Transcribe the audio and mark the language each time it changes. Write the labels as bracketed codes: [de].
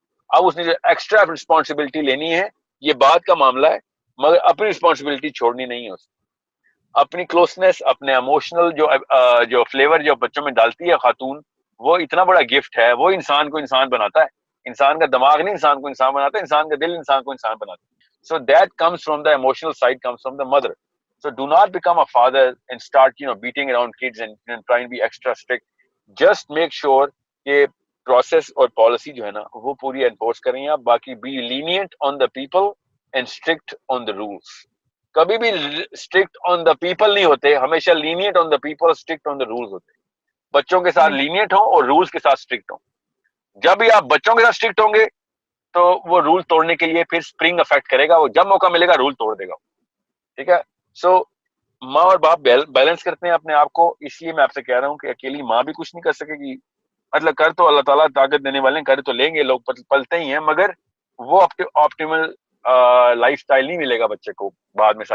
[ur] اب اس نے جو ایکسٹرا رسپانسبلٹی لینی ہے یہ بات کا معاملہ ہے, مگر اپنی رسپانسبلٹی چھوڑنی نہیں ہے اس. اپنی کلوزنس, اپنے ایموشنل جو فلیور جو بچوں میں ڈالتی ہے خاتون, وہ اتنا بڑا گفٹ ہے. وہ انسان کو انسان بناتا ہے. انسان کا دماغ نہیں انسان کو انسان بناتا ہے, انسان کا دل انسان کو انسان بناتا ہے. [en] So that comes from the emotional side, comes from the mother. So do not become a father and start beating around kids and trying to be extra strict. Just make sure [ur] کہ process اور policy جو ہے نا وہ پوری enforce کریں آپ. [en] باقی be lenient on the people and strict on the rules. [ur] کبھی بھی [en] strict on the people [ur] نہیں ہوتے, ہمیشہ [en] lenient on the people, strict on the rules ہوتے. [ur] بچوں کے ساتھ lenient ہوں اور rules کے ساتھ strict ہوں. جب بھی آپ بچوں کے ساتھ strict ہوں گے تو وہ رول توڑنے کے لیے پھر اسپرنگ افیکٹ کرے گا, وہ جب موقع ملے گا رول توڑ دے گا. ٹھیک ہے, سو ماں اور باپ بیلنس کرتے ہیں اپنے آپ کو. اس لیے میں آپ سے کہہ رہا ہوں کہ اکیلی ماں بھی کچھ نہیں کر سکے گی. مطلب کر تو اللہ تعالیٰ طاقت دینے والے کر تو لیں گے, لوگ پلتے ہی ہیں, مگر وہ آپٹیمل لائف اسٹائل نہیں ملے گا بچے کو بعد میں.